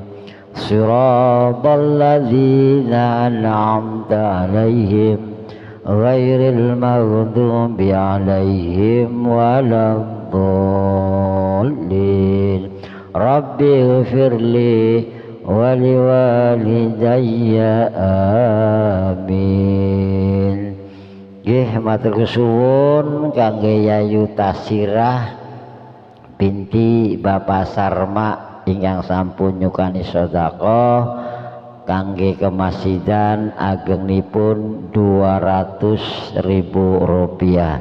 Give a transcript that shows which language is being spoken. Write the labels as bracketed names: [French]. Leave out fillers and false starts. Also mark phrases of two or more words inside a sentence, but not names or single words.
[Arabic] صراط الذين أنعمت عليهم غير المغضوب عليهم ولا الضالين. رب اغفر لي ولوالدي آمين. [Javanese] Nggih matur suwun kangge Yayu Tasirah binti Bapak Sarma ingkang sampun nyukani sedekah kangge kemasjidan agengnipun 200.000 rupiah.